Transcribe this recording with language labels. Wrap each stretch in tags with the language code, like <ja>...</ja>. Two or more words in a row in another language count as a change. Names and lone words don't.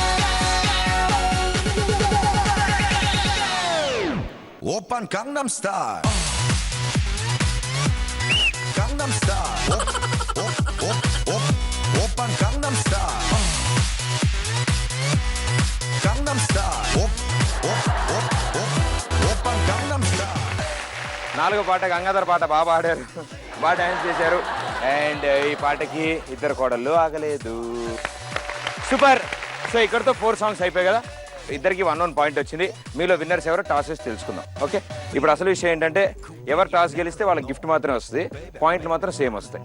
<ko>오빤 강남스타일 강남스타일 오빤 강남스타일 강남스타일 오빤 강남스타일.</ko> <te>నాలుగో పాట గంగాధర్ పాట బాగా పాడారు, బాగా డాన్స్ చేశారు అండ్ ఈ పాటకి ఇద్దరు కోడళ్ళు ఆగలేదు.</te> <en>super so</en> <te>ఇక్కడతో 4 సాంగ్స్ అయిపోయాయి కదా, ఇద్దరికి 1 పాయింట్ వచ్చింది. మీలో విన్నర్స్ ఎవరో టాస్ వేసి తెలుసుకుందాం. ఓకే, ఇప్పుడు అసలు విషయం ఏంటంటే ఎవరు టాస్ గెలిస్తే వాళ్ళకి గిఫ్ట్ మాత్రమే వస్తుంది, పాయింట్లు మాత్రం సేమ్ వస్తాయి.</te>